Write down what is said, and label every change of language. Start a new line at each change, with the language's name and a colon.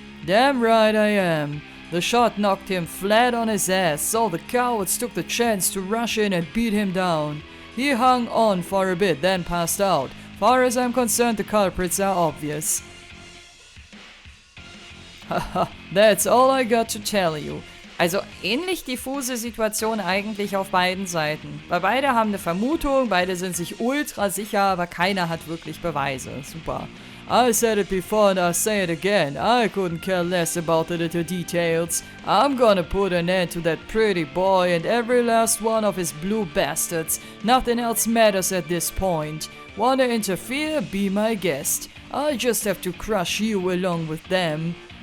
English: Damn right I am. The shot knocked him flat on his ass, so the cowards took the chance to rush in and beat him down. He hung on for a bit, then passed out. Far as I'm concerned, the culprits are obvious. Haha, that's all I got to tell you.
German: Also ähnlich diffuse Situation eigentlich auf beiden Seiten. Weil beide haben eine Vermutung, beide sind sich ultra sicher, aber keiner hat wirklich Beweise. Super.
English: I said it before and I'll say it again. I couldn't care less about the little details. I'm gonna put an end to that pretty boy and every last one of his blue bastards. Nothing else matters at this point. Wanna interfere? Be my guest. I'll just have to crush you along with them.